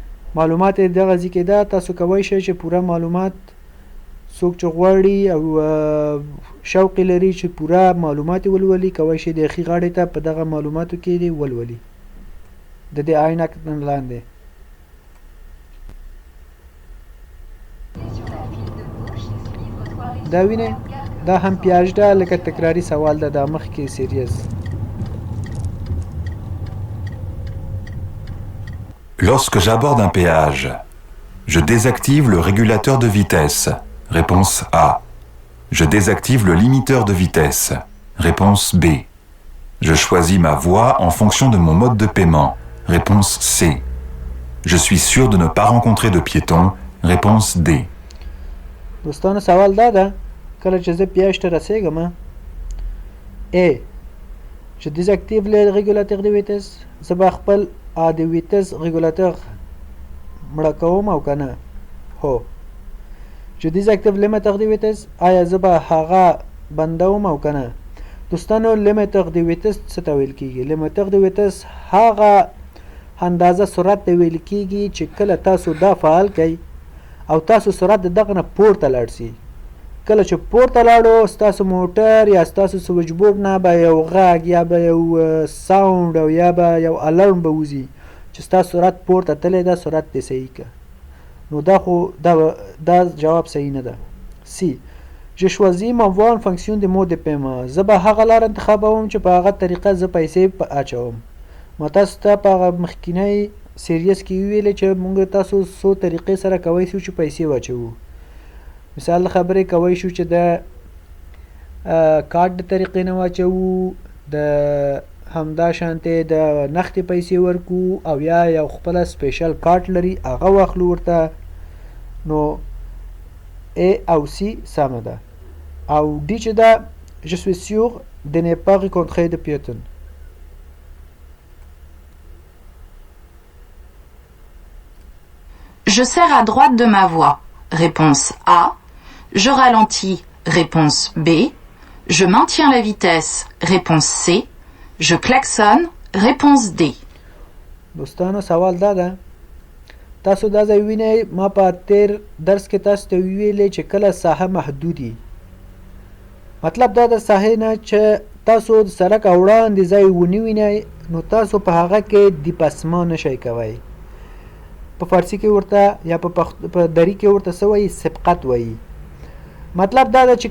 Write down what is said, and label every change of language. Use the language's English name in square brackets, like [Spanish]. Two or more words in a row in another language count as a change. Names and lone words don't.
[Pashto] معلومات یې دغه ځای کې ده تاسو کولی شئ چې پوره معلومات څوک چې غواړي او شوق یې لري چې پوره معلومات یې ولولي کولی شي د ښي غاړې ته په دغه معلوماتو کې دې ولولي د دې عینک نه لاندې دا وینئ دا هم پیاج ده لکه تکراري سوال ده دا مخکې سیریز [French] Lorsque j'aborde un péage, je désactive le régulateur de vitesse. Réponse A. Je désactive le limiteur de vitesse. Réponse B. Je choisis ma voie en fonction de mon mode de paiement. Réponse C. Je suis sûr de ne pas rencontrer de piétons. Réponse D. [Pashto] دوستانو سوال دا ده کله چې زه پیاج ته رسیږم A. [French] Je désactive le régulateur de vitesse [Pashto] زه به خپل د ویتس رégulateur مړه کوم او که نه هو [French] Je désactive limiteur de vitesse [Pashto] آیا زه به هغه بندوم او که نه دوستانو [French] limiteur de vitesse [Pashto] څه ته ویل کېږي [French] limiteur de vitesse [Pashto] هغه اندازه سرعت ته ویل کېږي چې کله تاسو دا فعال کوئ او تاسو سرعت د دغه نه پورته لاړ سي کله چې پورته لاړو ستاسو موټر یا ستاسو سویچ بورډ نه به یو غږ یا به یو ساوند او یا به یو الارم به وځي چې ستاسو سرعت پورته تللی ده سرعت دې صحیح که نو دا خو دا جواب صحیح نه ده سی [French] Je choisis ma voie en fonction de mode de paiement [Pashto] زه به هغه لار انتخابوم چې په هغه طریقه زه پیسې اچوم ما تاسو ته په هغه مخکینی سیریز کې ویلې چې موږ تاسو څو طریقې سره کولی شو چې پیسې واچوو مثال خبرې کولی شو چې د کارت د طریقې نه واچوو د همدا شانتې د نختې پیسې ورکو او یا یو خپله سپیشل کارت لري هغه واخلو ورته نو A او C سمه ده او D چې ده [French] Je suis sûr de ne pas rencontrer de piétons Je serre à droite de ma voie. Réponse A. Je ralentis. Réponse B. Je maintiens la vitesse. Réponse C. Je klaxonne. Réponse D. [Pashto] دوستانو سوال دا ده تاسو دا ځای وینئ ما په تیر درس کې تاسو ته ویلې چې کله ساحه محدودي مطلب دا د ساحې نه چې تاسو د سړک وړاندې ځای ونه وینئ نو تاسو په هغه کې دیپاسمان نشئ کوئ په فارسی کې ورته یا په دری کې ورته څه وایي سبقت وایي مطلب دا ده چې